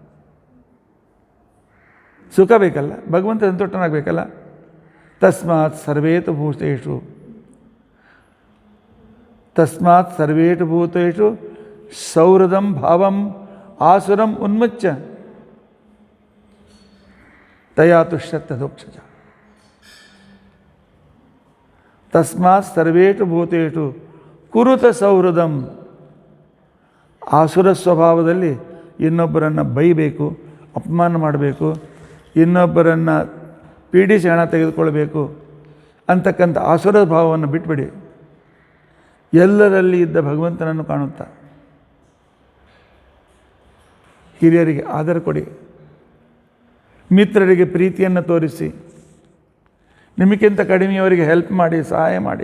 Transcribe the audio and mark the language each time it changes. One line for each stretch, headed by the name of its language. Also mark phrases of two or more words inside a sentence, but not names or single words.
Kannada: ಸುಖ ಬೇಕಲ್ಲ, ಭಗವಂತ ಸಂತುಷ್ಟನಾಗಬೇಕಲ್ಲ.
Sanskrit: ತಸ್ಮಾತ್ ಸರ್ವೇತು ಭೂತೇಷು, ತಸ್ಮಾತ್ ಸರ್ವೇಷು ಭೂತೇಷು ಸೌಹೃದಂ ಭಾವಂ ಆಸುರಂ ಉನ್ಮುಚ್ಯ ತಯಾ ತುಷ್ಯತ್ಯಧೋಕ್ಷಜ. ತಸ್ಮಾತ್ ಸರ್ವೇಷು ಭೂತೇಷು ಕುರುತ ಸೌಹೃದಂ.
Kannada: ಆಸುರ ಸ್ವಭಾವದಲ್ಲಿ ಇನ್ನೊಬ್ಬರನ್ನು ಬೈಬೇಕು, ಅಪಮಾನ ಮಾಡಬೇಕು, ಇನ್ನೊಬ್ಬರನ್ನು ಪೀಡಿಸಿ ಹಣ ತೆಗೆದುಕೊಳ್ಬೇಕು ಅಂತಕ್ಕಂಥ ಆಸುರ ಭಾವವನ್ನು ಬಿಟ್ಬಿಡಿ. ಎಲ್ಲರಲ್ಲಿ ಇದ್ದ ಭಗವಂತನನ್ನು ಕಾಣುತ್ತಾ ಹಿರಿಯರಿಗೆ ಆದರ ಕೊಡಿ, ಮಿತ್ರರಿಗೆ ಪ್ರೀತಿಯನ್ನು ತೋರಿಸಿ, ನಿಮಗಿಂತ ಕಡಿಮೆಯವರಿಗೆ ಹೆಲ್ಪ್ ಮಾಡಿ, ಸಹಾಯ ಮಾಡಿ.